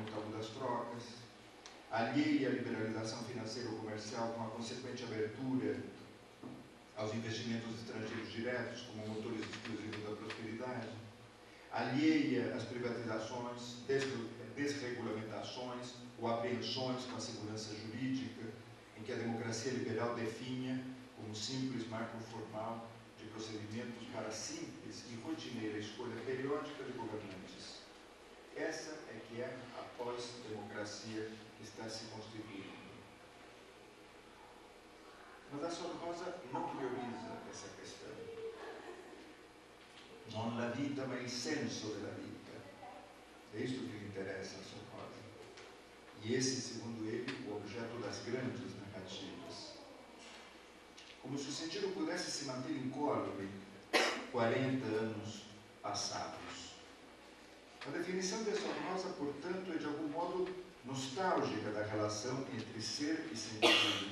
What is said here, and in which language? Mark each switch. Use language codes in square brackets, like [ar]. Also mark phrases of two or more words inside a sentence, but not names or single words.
[pt] o tabu das trocas, alheia à liberalização financeira ou comercial com a consequente abertura aos investimentos estrangeiros diretos como motores exclusivos da prosperidade, alheia às privatizações, desregulamentações ou apreensões com a segurança jurídica, em que a democracia liberal definha como simples marco formal de procedimentos para a simples e rotineira escolha periódica de governantes. Essa é que é a pós-democracia que está se constituindo. Mas a Sor Rosa não prioriza essa questão. [it] Non la vita, ma il senso della vita. [pt] É isto que lhe interessa a Sor Rosa. E esse, segundo ele, o objeto das grandes narrativas. alternativas. Como se o sentido pudesse se manter incólume 40 anos passados. A definição de Sornosa, portanto, é de algum modo nostálgica da relação entre ser e sentido.